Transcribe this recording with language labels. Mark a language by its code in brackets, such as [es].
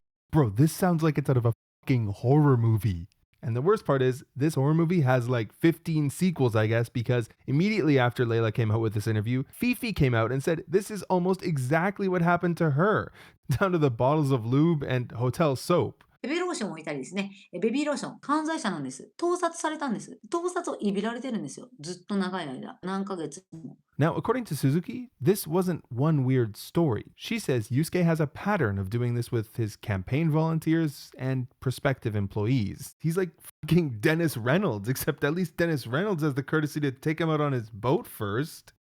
[en] Bro, this sounds like it's out of a fucking horror movie. And the worst part is, this horror movie has 15 sequels, I guess, because immediately after Layla came out with this interview, Fifi came out and said this is almost exactly what happened to her, down to the bottles of lube and hotel soap. [ja] ベビーローションを置いたりですね。ベビーローション、犯罪者なんです。盗撮されたんです。盗撮をいびられてるんですよ。ずっと長い間、何ヶ月も。 [en] Now, according to Suzuki, this wasn't one weird story. She says Yusuke has a pattern of doing this with his campaign volunteers and prospective employees. He's like fucking Dennis Reynolds, except at least Dennis Reynolds has the courtesy to take him out on his boat first.